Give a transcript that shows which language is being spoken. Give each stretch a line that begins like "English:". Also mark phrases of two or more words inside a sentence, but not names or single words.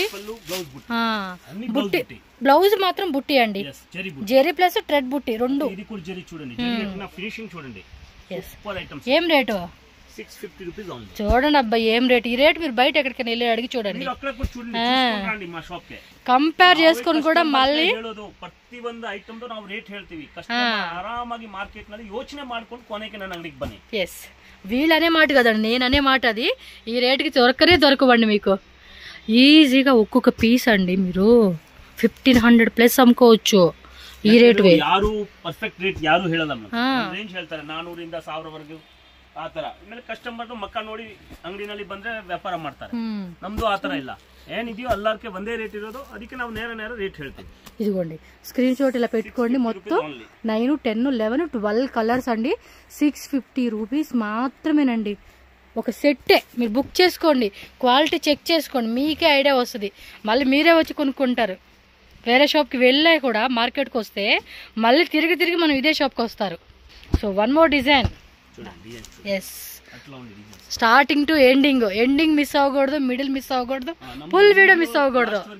Telugu: బుట్టి బ్లౌజ్ మాత్రం బుట్టి అండి,
English: zari plus thread
Telugu: బుట్టి రెండు. ఏం రేటు? 650 రూపీస్ ఉంది. చూడండి అబ్బాయి ఏం రేట్. ఈ రేట్ మీరు బయట ఎక్కడికైనా వెళ్ళి అడిగి చూడండి, కంపేర్ చేసుకుని కూడా మళ్ళీ
Kannada: ಪ್ರತಿ ಒಂದು ಐಟಮ್ ನಾವು ರೇಟ್ ಹೇಳ್ತೀವಿ. ಕಸ್ಟಮರ್ ಆರಾಮಾಗಿ ಮಾರ್ಕೆಟ್ ನಲ್ಲಿ ಯೋಚನೆ ಮಾಡ್ಕೊಂಡು ಕೊನೆಗೆ ನನ್ನ ಅಂಗಡಿಗೆ ಬನ್ನಿ.
Telugu: ఎస్, వీళ్ళనే మాట కదండి, నేననే మాట. అది ఈ రేటుకి దొరకనే దొరకవండి మీకు. ఈజీగా ఒక్కొక్క పీస్ అండి మీరు 1500 ప్లస్ అమ్ముకోవచ్చు
Kannada: ಈ ರೇಟ್ ಯಾರು
English: perfect rate
Kannada: ಯಾರು ಹೇಳಲ್ಲ ರೇಂಜ್ ಹೇಳ್ತಾರೆ 400 ಇಂದ 1000 ವರೆಗೂ ಆ ತರ ಆಮೇಲೆ ಕಸ್ಟಮರ್ ಮಕ್ಕ ನೋಡಿ ಅಂಗಡಿನಲ್ಲಿ ಬಂದ್ರೆ ವ್ಯಾಪಾರ ಮಾಡ್ತಾರೆ ನಮ್ದು ಆ ತರ ಇಲ್ಲ ಏನಿದೆಯೋ ಎಲ್ಲಾರ್ಕೆ ಒಂದೇ ರೇಟ್ ಇರೋದು ಅದಕ್ಕೆ ನಾವು ನೇರ ರೇಟ್ ಹೇಳ್ತೀವಿ
Telugu: ఇదిగోండి స్క్రీన్ షాట్ ఇలా పెట్టుకోండి మొత్తం 9 10 11 12 కలర్స్ అండి 650 రూపీస్ మాత్రమేనండి ఒక సెట్టే మీరు బుక్ చేసుకోండి
English: quality check
Telugu: చేసుకోండి మీకే ఐడియా వస్తుంది మళ్ళీ మీరే వచ్చి కొనుక్కుంటారు వేరే షాప్కి వెళ్ళే కూడా మార్కెట్కి వస్తే మళ్ళీ తిరిగి మనం ఇదే షాప్కి వస్తారు
English: so one more design yes starting to ending miss
Telugu: అవ్వకూడదు
English: middle miss
Telugu: అవ్వకూడదు
English: full video miss
Telugu: అవ్వకూడదు